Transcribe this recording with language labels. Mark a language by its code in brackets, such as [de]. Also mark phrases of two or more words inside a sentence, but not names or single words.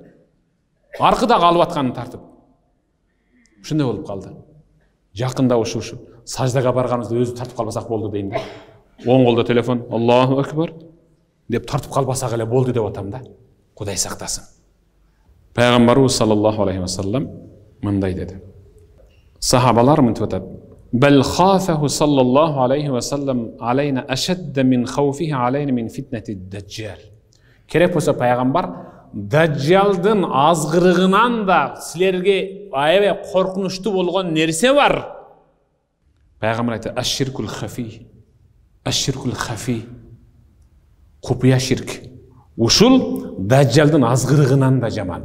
[ky] Аркыда калып атканын тартып. Ушундай болуп калды. Жакында ушу саждага барганыбызда өзү тартып калбасак болду дейм да. Оң колдо телефон, [ar] الله أكبر [ky] деп тартып калбасак эле болду деп атам да. Кудай сактасын. Пайгамбарыбыз [ar] صلى الله عليه وسلم [ky] мындай деди. Сахабалар мынтип атат. [ar] بل خوفه صلى الله عليه وسلم علينا أشد من خوفه علينا من فتنة الدجال. [ky] Керек болсо пайгамбар Даджжалдын азгырыгынан да силерге аябай коркунучтуу болгон нерсе бар. Пайгамбар айтты: [ar] "الشرك الخفي." الشرك الخفي. [ky] Купуя ширк. Ушул Даджжалдын азгырыгынан да жаман.